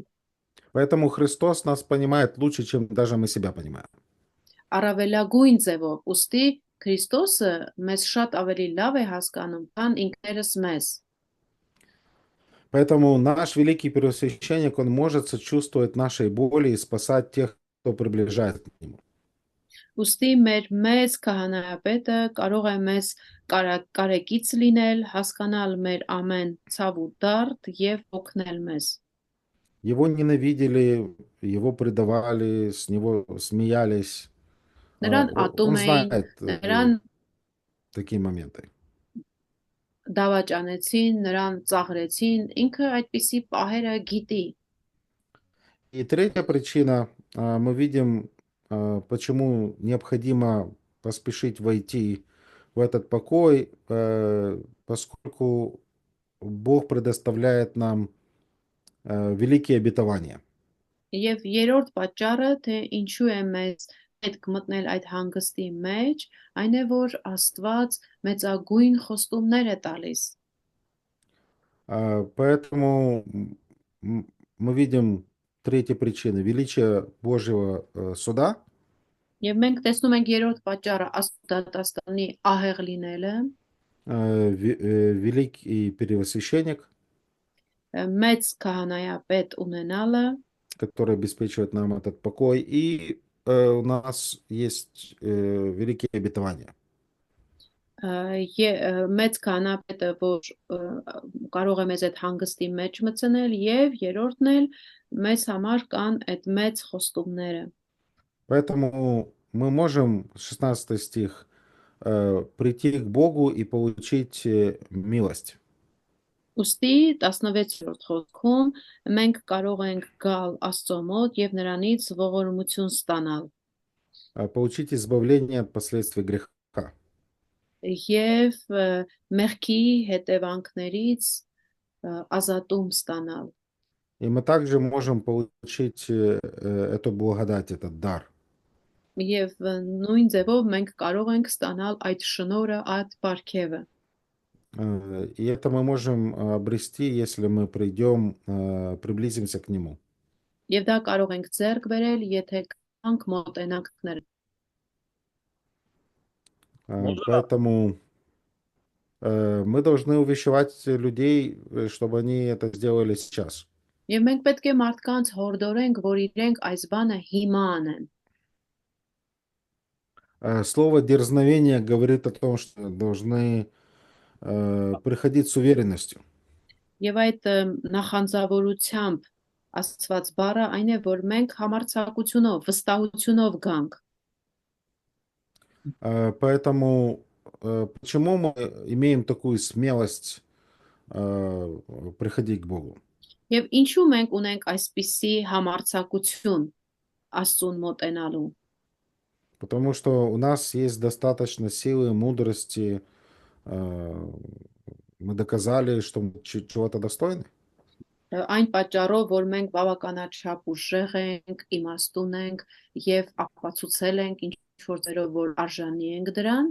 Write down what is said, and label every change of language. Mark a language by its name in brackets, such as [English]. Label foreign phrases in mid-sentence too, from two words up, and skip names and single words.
[Russian] Поэтому Христос нас понимает лучше, чем даже мы себя понимаем. [Armenian] Առավելագույն ձևով, ուստի Քրիստոսը մեզ շատ ավելի լավ է հասկանում, քան ինքներս մեզ։ [Russian] Поэтому наш великий первосвященник, он может сочувствовать нашей боли и спасать тех, кто приближается к нему. [Armenian] Ուստի մեր մեծ քահանայապետը կարող է մեզ կարեկից լինել, հասկանալ մեր ամեն ցավ ու դարդ եւ օգնել մեզ։ [Russian] Его ненавидели, его предавали, с него смеялись. [Armenian] Նրան ատում [Russian] Он [Armenian] էին, [Russian] знает [Armenian] նրան [Russian] такие моменты. [Armenian] դավաճանեցին, նրան ծաղրեցին, ինքը այդպիսի պահերը գիտի։ [Russian] И третья причина, мы видим, почему необходимо поспешить войти в этот покой, поскольку Бог предоставляет нам великие обетования. [Armenian] Եվ երրորդ պատճառը, թե ինչու է մեզ պետք մտնել այդ հանգստի մեջ, այն է, որ Աստված մեծագույն խոստումներ է տալիս։ [Russian] Поэтому мы видим третья причина, величие Божьего суда. [Armenian] Եվ մենք տեսնում ենք երրորդ պատճառը Աստվածատաստանի ահեղ լինելը, [Russian] великий первосвященник, [Armenian] մեծ քահանայապետ ունենալը, [Russian] который обеспечивает нам этот покой, и у нас есть великие обетования. [Armenian] Մեծ քահանայապետը, որ կարող է մեզ այդ հանգստի մեջ մտցնել, եւ երրորդն էլ մեզ համար կան այդ մեծ խոստումները։ [Russian] Поэтому мы можем, 16 стих, прийти к Богу и получить милость. [Armenian] Ուստի 16-րդ խոսքում մենք կարող ենք գալ Աստծո մոտ եւ նրանից ողորմություն ստանալ [Russian] Получить избавление от последствий греха. [Armenian] եւ մեղքի հետևանքներից ազատում ստանալ։ [Russian] И мы также можем получить эту благодать, этот дар. [Armenian] Եվ նույն ձևով մենք կարող ենք ստանալ այդ շնորհը, այդ բարգեւը։ [Russian] И это мы можем обрести, если мы придем, приблизимся к Нему. [Armenian] Եվ դա կարող ենք ձեռք բերել, եթե կանք մոտենանք նրան։ [Russian] Поэтому мы должны увещевать людей, чтобы они это сделали сейчас. [Armenian] Եվ մենք պետք է մարդկանց հորդորենք, որ իրենք այս բանը հիմա անեն։ [Russian] Слово дерзновение говорит о том, что должны приходить с уверенностью. [Armenian] Եվ այդ նախանձավորությամբ Աստված բառը այն է, որ մենք համարձակությունով, вստահությունով գանք։ [Russian] Поэтому почему мы имеем такую смелость приходить к Богу? [Armenian] Եվ ինչու մենք ունենք այսպիսի համարձակություն Աստծուն մոտենալու։ [Russian] Потому что у нас есть достаточно силы, мудрости. Мы доказали, что мы чего-то достойны. [Armenian] Այն պատճառով, որ մենք բավականաչափ ուժեղ ենք, իմաստուն ենք եւ ապացուցել ենք ինչ որ ձերով, որ արժանի ենք դրան։